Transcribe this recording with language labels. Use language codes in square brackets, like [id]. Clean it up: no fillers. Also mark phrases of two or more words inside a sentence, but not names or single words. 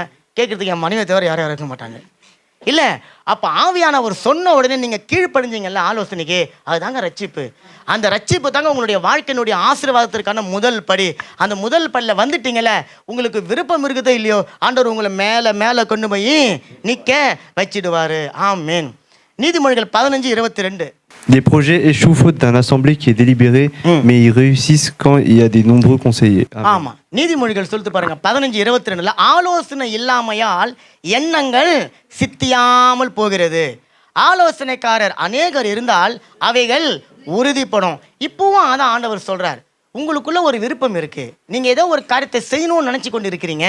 [ta] கேட்குறதுக்கு என் மனைவியை தவிர யாரும் இருக்க மாட்டாங்க. இல்லை, அப்போ ஆவியானவர் சொன்ன உடனே நீங்கள் கீழ்ப்படிஞ்சிங்கல்ல ஆலோசனைக்கு, அதுதாங்க ரட்சிப்பு. அந்த ரட்சிப்பு தாங்க உங்களுடைய வாழ்க்கையினுடைய ஆசீர்வாதத்திற்கான முதல் படி. அந்த முதல் படியில் வந்துட்டீங்கல்ல, உங்களுக்கு விருப்பம் இருக்குதோ இல்லையோ, ஆண்டவர் உங்களை மேலே மேலே கொண்டு போய் நிற்க வச்சிடுவார். ஆமேன். நீதிமொழிகள் 15:22. [fr] Des projets échouent faute d'un assemblée qui est délibéré, mais ils réussissent quand il y a des nombreux conseillers. [ta] ஆமாம், நீதிமொழிகள் சொல்லிட்டு பாருங்க 15:22. ஆலோசனை இல்லாமையால் எண்ணங்கள் சித்தியாமல் போகிறது. ஆலோசனைக்காரர் அநேகர் இருந்தால் அவைகள் உறுதிப்படும். இப்போவும் அதான் ஆண்டவர் சொல்றார். உங்களுக்குள்ள ஒரு விருப்பம் இருக்கு, நீங்க ஏதோ ஒரு காரியத்தை செய்யணும்னு நினைச்சு கொண்டு இருக்கிறீங்க.